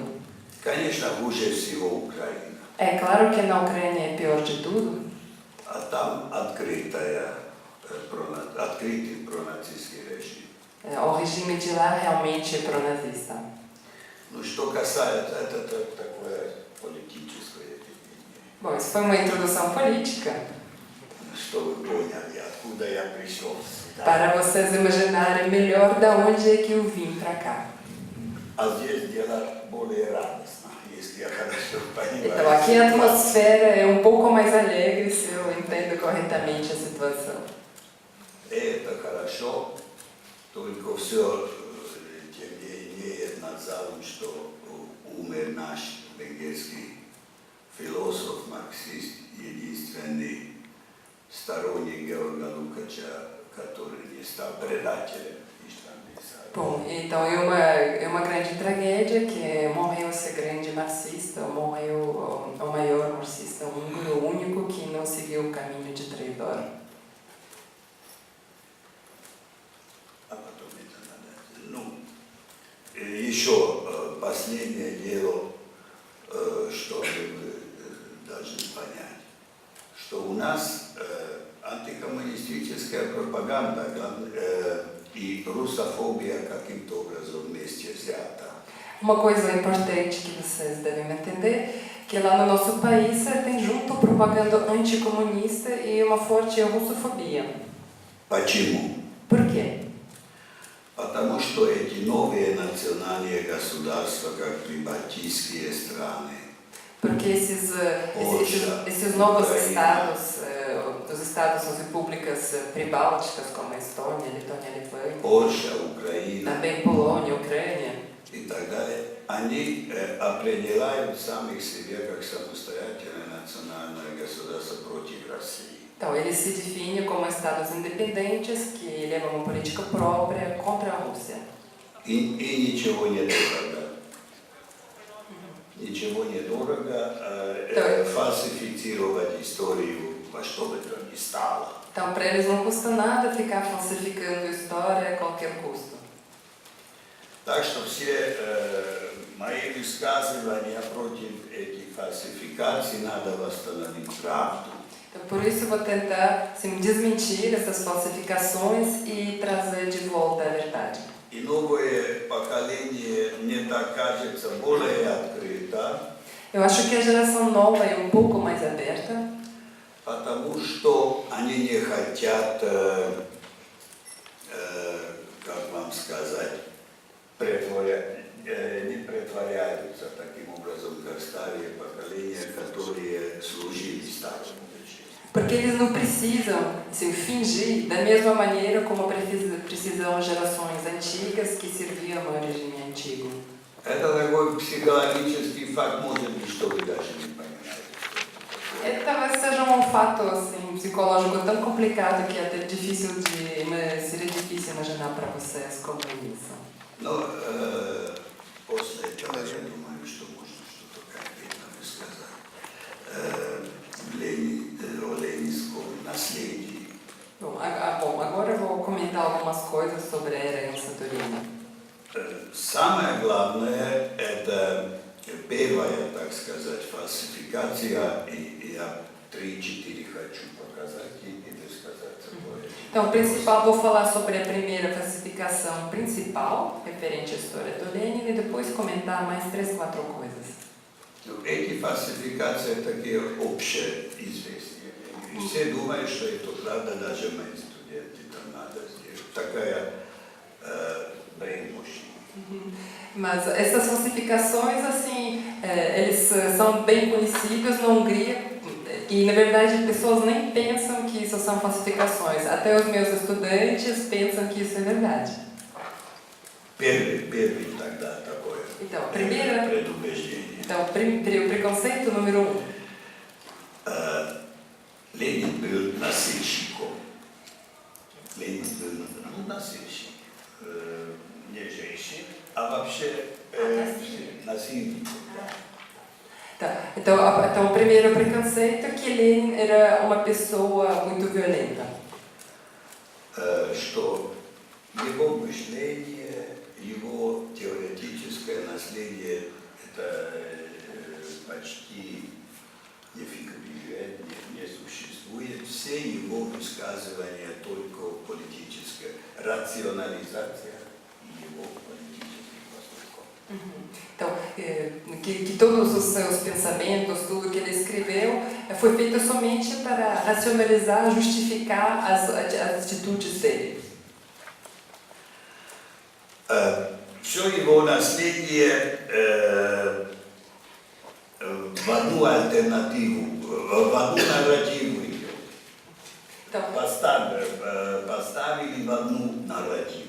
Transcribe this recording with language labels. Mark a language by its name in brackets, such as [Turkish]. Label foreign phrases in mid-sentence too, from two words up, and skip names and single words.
[Russian] Конечно, хуже всего Украина. [Portuguese] É claro que na Ucrânia é pior de tudo, [Russian] А там открытый пронацистский режим. [Portuguese] o regime de lá realmente é pronazista. [Russian] Ну, что касается, это такое политическое видение. [Portuguese] Bom, isso foi uma introdução política, [Russian] Что вы поняли, откуда я пришел сюда. [Portuguese] para vocês imaginarem melhor da onde é que eu vim para cá. [Russian] А здесь дело более радостно, если я хорошо понимаю. [Portuguese] Então, aqui a atmosfera é um pouco mais alegre, se eu entendo corretamente a situação. [Russian] Это хорошо, только все, тем не менее, назовем, что умер наш венгерский философ, марксист, единственный сторонник Георга Лукача, который не стал предателем. [Portuguese] Bom, então é uma grande tragédia que morreu esse grande marxista, morreu o maior marxista húngaro, o único que não seguiu o caminho de traidor. [Russian] Еще последнее дело, чтобы вы должны понять, что у нас антикоммунистическая пропаганда и русофобия каким-то образом вместе взята. [Portuguese] Uma coisa importante que vocês devem entender, que lá no nosso país tem junto propaganda anticomunista e uma forte russofobia. [Russian] Почему? [Portuguese] Por quê? [Russian] Потому что эти новые национальные государства, как прибалтийские страны, [Portuguese] Porque esses novos estados, os estados, as repúblicas pribálticas, como a Estônia, Letônia, Lituânia, [Russian] Польша, Украина [Portuguese] também Polônia, Ucrânia, [Russian] и так далее, они определяют самих себя как самостоятельное национальное государство против России. [Portuguese] então eles se definem como estados independentes que levam uma política própria contra a Rússia. [Russian] И ничего недорого. Ничего недорого фальсифицировать историю во что бы то ни стало. [Portuguese] Então para eles não custa nada ficar falsificando história a qualquer custo. [Russian] Так что все мои высказывания против этих фальсификаций надо восстановить правду. [Portuguese] Então, por isso eu vou tentar desmentir essas falsificações e trazer de volta a verdade. [Russian] И новое поколение, мне так кажется, более открыто, [Portuguese] Eu acho que a geração nova é um pouco mais aberta, [Russian] потому что они не хотят, как вам сказать, не притворяются таким образом, как старые поколения, которые служили старому режиму. [Portuguese] porque eles não precisam fingir da mesma maneira como precisam as gerações antigas que serviam ao regime antigo. [Russian] Это такой психологический факт, может быть, что вы даже не понимаете. [Portuguese] Talvez seja um fato psicológico tão complicado que é até difícil seria difícil imaginar para vocês como isso. [Russian] Но после этого я думаю, что можно что-то конкретно высказать о ленинском наследии. [Portuguese] Bom, agora eu vou comentar algumas coisas sobre a herança do Lenin. [Russian] Самое главное, это первая, так сказать, фальсификация, и я 3-4 хочу показать и рассказать такое. [Portuguese] Então, o principal, vou falar sobre a primeira falsificação principal, referente à história do Lenin, e depois comentar mais 3-4 coisas. [Russian] Эти фальсификации такие общеизвестные. И все думают, что это правда, даже мои студенты там надо сделать. Такая brainwashing. [Portuguese] Mas essas falsificações, assim, eles são bem conhecidos na Hungria e, na verdade, pessoas nem pensam que isso são falsificações. Até os meus estudantes pensam que isso é verdade. [Russian] Первый тогда такое [Portuguese] Então, primeira, [Russian] предубеждение. [Portuguese] então, preconceito número 1. [Russian] Ленин был насильщиком. Ленин был насильщик. Не женщин, а вообще насильник. [Portuguese] Então, o primeiro preconceito é que Lenin era uma pessoa muito violenta. [Russian] Что его мышление, его теоретическое наследие, это почти не фигурирует, не существует. Все его высказывания только политическая рационализация его политических поступков. [Portuguese] Então, que todos os seus pensamentos, tudo que ele escreveu, foi feito somente para racionalizar, justificar as atitudes dele. [Russian] Все его наследие в одну альтернативу, в одну нарративу идет. Поставили в одну нарративу.